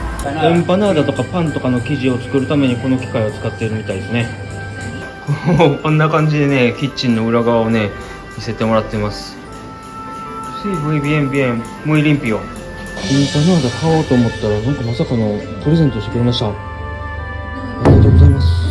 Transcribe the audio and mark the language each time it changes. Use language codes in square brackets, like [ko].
[ja] エンパナーダとかパンとかの生地を作るためにこの機械を使っているみたいですね。こんな感じでね、キッチンの裏側をね見せてもらってます。 [es] Sí, muy bien, bien, muy limpio。 [ja] エンパナーダ買おうと思ったらなんかまさかのプレゼントしてくれました。ありがとうございます。